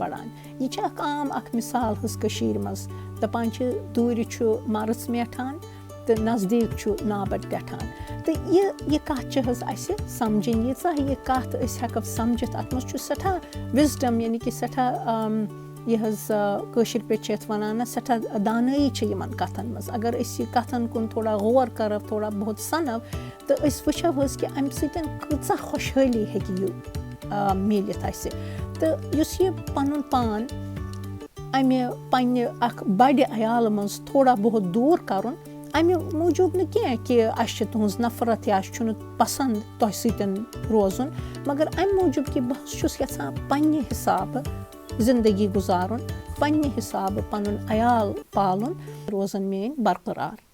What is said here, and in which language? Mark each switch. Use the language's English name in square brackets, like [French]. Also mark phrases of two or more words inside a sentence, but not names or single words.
[Kashmiri] بَڑان یہِ چھِ اَکھ عام اَکھ مِثال حظ کٔشیٖرِ منٛز دَپان چھِ دوٗرِ چھُ مَرٕژ میٹھان تہٕ نزدیٖک چھُ نابَد ٹٮ۪ٹھان تہٕ یہِ کَتھ چھِ حظ اَسہِ سَمجھِنۍ ییٖژاہ یہِ کَتھ أسۍ ہٮ۪کو سَمجھِتھ اَتھ منٛز چھُ سٮ۪ٹھاہ وِزڈَم یعنی کہِ سٮ۪ٹھاہ یہِ حظ کٲشِر پٲٹھۍ چھِ یَتھ وَنان نہ سٮ۪ٹھاہ دانٲیی چھِ یِمَن کَتھَن منٛز اگر أسۍ یہِ کَتھَن کُن تھوڑا غور کَرو [Urdu] تھوڑا بہت [Kashmiri] سَنو تہٕ أسۍ وٕچھو حظ کہِ اَمہِ سۭتۍ کۭژاہ خۄشحٲلی ہیٚکہِ یہِ میٖلِتھ اَسہِ تہٕ یُس یہِ پَنُن پان اَمہِ پنٛنہِ اَکھ بَڑِ عیالہٕ منٛز [Urdu] تھوڑا بہت [Kashmiri] دوٗر کَرُن اَمہِ موٗجوٗب نہٕ کینٛہہ کہِ اَسہِ چھِ تُہٕنٛز نفرت یا اَسہِ چھُنہٕ پَسنٛد تۄہہِ سۭتۍ روزُن مگر اَمہِ موٗجوٗب کہِ بہٕ حظ چھُس یَژھان پنٛنہِ حِسابہٕ زندگی گُزارُن پنٛنہِ حِسابہٕ پَنُن عیال پالُن روزَن میٛٲنۍ برقرار